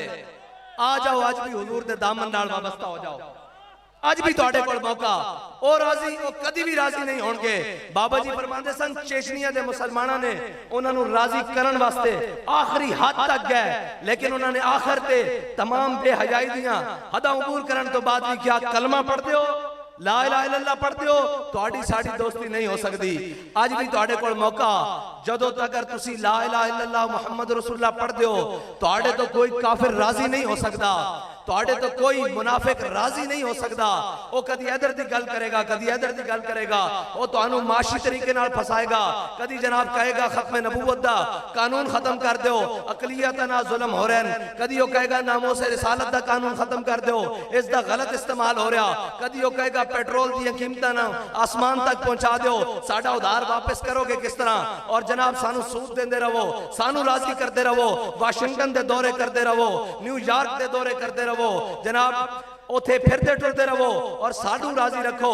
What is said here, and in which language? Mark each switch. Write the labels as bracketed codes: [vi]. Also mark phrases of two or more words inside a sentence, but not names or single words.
[pa] آ جاؤ آج بھی حضور دے دامن نال وابستہ ہو جاؤ، آج بھی تہاڈے کول موقع. او راضی او کدی بھی راضی نہیں ہونگے۔ بابا جی فرماندے سن چیچنیا دے مسلماناں نے انہاں نوں راضی کرن واسطے آخری حد تک گئے، لیکن انہاں نے آخر تے تمام بے حیائی دیاں حداں عبور کرن تو بعد بھی کیا کلمہ پڑھدے ہو, [ar] لا إله إلا الله [pa] پڑھدے ہو، تہاڈی ساڈی دوستی نہیں ہو سکدی. آج بھی تہاڈے کول موقع، جدوں تک تسی [ar] لا إله إلا الله محمد رسول الله [pa] پڑھدے ہو تہاڈے تو کوئی کافر راضی نہیں ہو سکدا، تہاڈے تو کوئی منافق راضی نہیں ہو سکتا. وہ کدی ادھر دی گل کریگا، کدی ادھر دی گل کریگا، وہ تہانوں معاشی طریقے نال پھسائےگا. کدی جناب کہےگا ختم نبوت دا قانون ختم کر دو، اقلیت نا ظلم ہو رہے ہیں. کدی وہ کہےگا ناموس رسالت دا قانون ختم کر دو، اس کا غلط استعمال ہو رہا. کدی وہ کہےگا پیٹرول دی قیمتاں نا آسمان تک پہنچا دو، ساڈا ادھار واپس کروگے کس طرح. اور جناب سانوں سود دیندے رہو، سانوں راضی کرتے رہو، واشنگٹن دے دورے کرتے رہو، نیویارک دے دورے کرتے رہو، جناب اتھے پھرتے ٹرتے رہو اور ساڈو راضی رکھو.